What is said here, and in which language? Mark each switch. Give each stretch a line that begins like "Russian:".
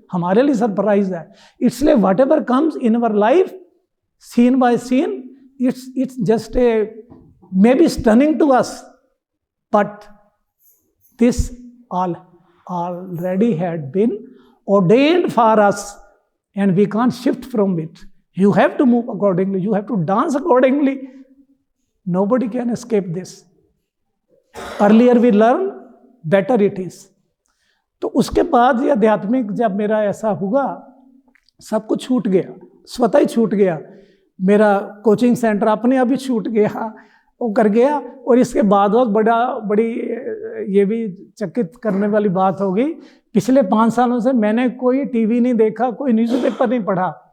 Hindi: हमारे लिए सरप्राइज है। इसलिए
English: Whatever comes in our life scene by scene, it's just a maybe stunning to us, but this all already had been ordained for us and we can't shift from it. You have to move accordingly, you have to dance accordingly. Nobody can escape this. Earlier we learn, better it is.
Hindi: तो उसके बाद ये आध्यात्मिक जब मेरा ऐसा हुआ, सब कुछ छूट गया, स्वतः ही छूट गया। मेरा कोचिंग सेंटर अपने आप ही छूट गया, वो कर गया। और इसके बाद बड़ी ये भी चकित करने वाली बात होगी, पिछले 5 सालों से मैंने कोई टीवी नहीं देखा, कोई न्यूज़पेपर नहीं पढ़ा।